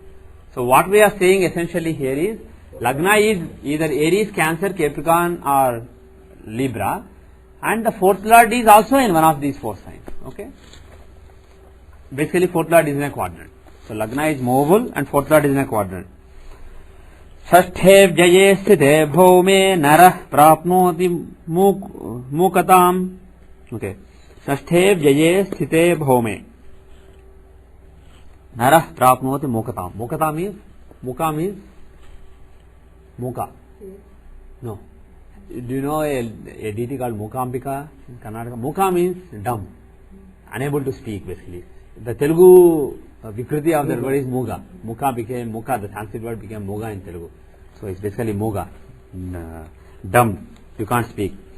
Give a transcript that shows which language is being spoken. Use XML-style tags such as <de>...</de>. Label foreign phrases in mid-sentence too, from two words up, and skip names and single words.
<en>So what we are saying essentially here is Lagna is either Aries, Cancer, Capricorn or Libra and the fourth lord is also in one of these four signs. Okay. Basically, fourth lord is in a quadrant. So Lagna is movable and fourth lord is in a quadrant.</en> <sa>Shashthe Jaye Sthite Bhaume Narah Prapnoti Mukatam.</sa> <en>Okay.</en> <sa>Shashthe Jaye Sthite Bhaume Narah Prapnoti Mukatam.</sa> <en>Mukata means, Muka means, Muka. No. Do you know a deity called Mukambika in Karnataka? Muka means dumb, unable to speak basically. The Telugu Vikriti of that word is Muga. Muka became Muka, the Sanskrit word became Muga in Telugu. So it's basically Muga, dumb, you can't speak.</en>